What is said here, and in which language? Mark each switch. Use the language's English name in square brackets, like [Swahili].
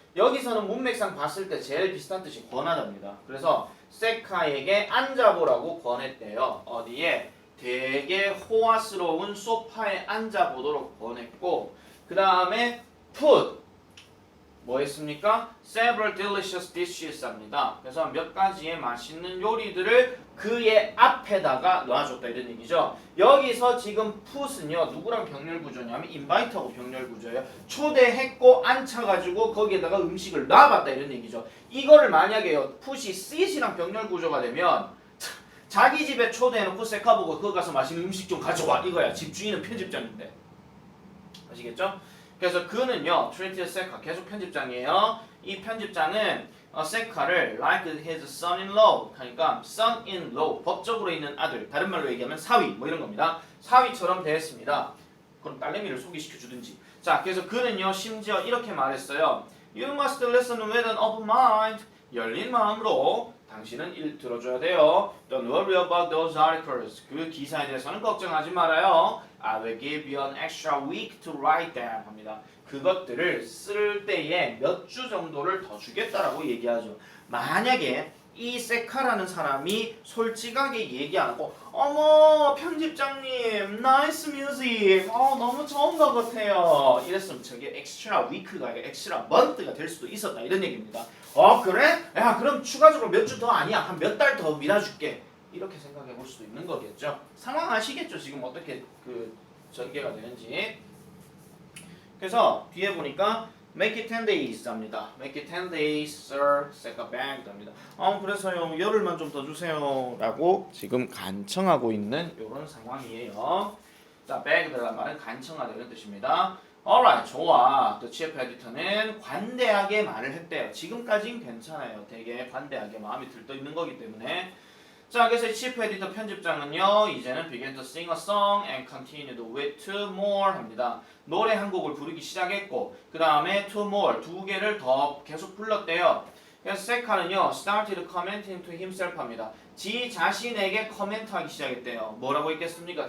[Korean] 여기서는 문맥상 봤을 때 제일 비슷한 뜻이 권하다입니다. 그래서 세카에게 앉아보라고 권했대요. 어디에? 되게 호화스러운 소파에 앉아보도록 권했고 그 다음에 put 뭐 했습니까? several delicious dishes 합니다. 그래서 몇 가지의 맛있는 요리들을 그의 앞에다가 놔줬다 이런 얘기죠. 여기서 지금 put은요 누구랑 병렬 구조냐면 invite하고 병렬 구조예요. 초대했고 앉혀가지고 거기에다가 음식을 놔봤다 이런 얘기죠. 이거를 만약에요 put이 sit이랑 병렬 구조가 되면 자기 집에 초대해놓고 세카 보고 거기 가서 맛있는 음식 좀 가져와 이거야. 집주인은 편집장인데. 아시겠죠? 그래서 그는요, treated 세카 계속 편집장이에요. 이 편집장은 세카를 [English] like his son-in-law, [Korean] 그러니까 son-in-law, 법적으로 있는 아들, 다른 말로 얘기하면 사위, 뭐 이런 겁니다. 사위처럼 대했습니다. 그럼 딸내미를 소개시켜 주든지. 자, 그래서 그는요, 심지어 이렇게 말했어요. [English] You must listen with an open mind. [Korean] 열린 마음으로 당신은 들어줘야 돼요. [English] Don't worry about those articles. [Korean] 그 기사에 대해서는 걱정하지 말아요. [English] I will give you an extra week to write them [Korean] 합니다. 그것들을 쓸 때에 몇 주 정도를 더 주겠다라고 얘기하죠. 만약에 이 세카라는 사람이 솔직하게 얘기 안 하고 어머 편집장님 나이스 뮤직 너무 좋은 것 같아요 이랬으면 저게 엑스트라 위크가 아니라 엑스트라 먼트가 될 수도 있었다 이런 얘기입니다. 그래? 야 그럼 추가적으로 몇 주 더 아니야 한 몇 달 더 밀어줄게 이렇게 생각해 볼 수도 있는 거겠죠. 상황 아시겠죠 지금 어떻게 그 전개가 되는지. 그래서 뒤에 보니까 [English] Make it 10 days [Korean] 합니다. [English] Make it 10 days, sir. Second bank [Korean] 합니다. 그래서요 열흘만 좀 더 주세요 라고 지금 간청하고 있는 이런 상황이에요. 자, beg 들어간 말은 간청하다 이런 뜻입니다. [English] Alright, [Korean] 좋아. 또 chief editor는 관대하게 말을 했대요. 지금까진 괜찮아요. 되게 관대하게 마음이 들떠 있는 거기 때문에. 자, 그래서 [English] chief editor [Korean] 편집장은요 이제는 [English] began to sing a song and continued with two more [Korean] 합니다. 노래 한 곡을 부르기 시작했고 그 다음에 [English] two more [Korean] 두 개를 더 계속 불렀대요. 그래서 세카는요 [English] started commenting to himself [Korean] 합니다. 지 자신에게 코멘트하기 시작했대요. 뭐라고 했겠습니까?